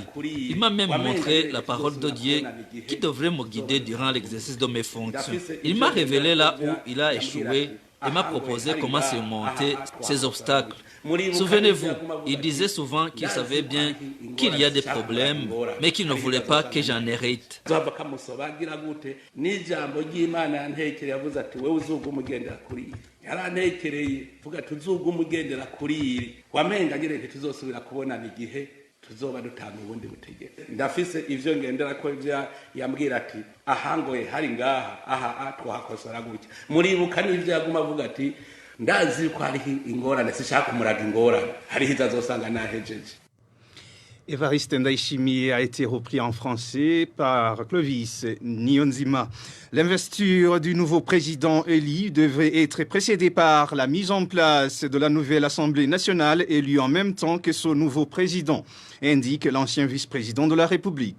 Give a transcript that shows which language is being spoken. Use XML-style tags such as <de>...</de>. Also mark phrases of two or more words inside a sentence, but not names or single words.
<fr>Il m'a même montré la parole de Dieu qui devrait me guider durant l'exercice de mes fonctions. Il m'a révélé là où il a échoué et m'a proposé comment surmonter ces obstacles. Souvenez-vous, il disait souvent qu'il savait bien qu'il y a des problèmes, mais qu'il ne voulait pas que j'en hérite.</fr> <rn>tuzoba dutanga ubundi butegetsi ndafise ivyo ngendera ko ivya yambwira ati ahangoye hari ngaha aha twahakosora gutya muribuka n'ivyo yaguma avuga ati ndazi ko hari ingorane sishaka kumuraga ingorane hari hizazosanga nahejeje.</rn> <fr>Évariste Ndayishimiye a été repris en français par Clovis Niyonzima. L'investiture du nouveau président élu devrait être précédée par la mise en place de la nouvelle Assemblée nationale élue en même temps que son nouveau président, indique l'ancien vice-président de la République.</fr>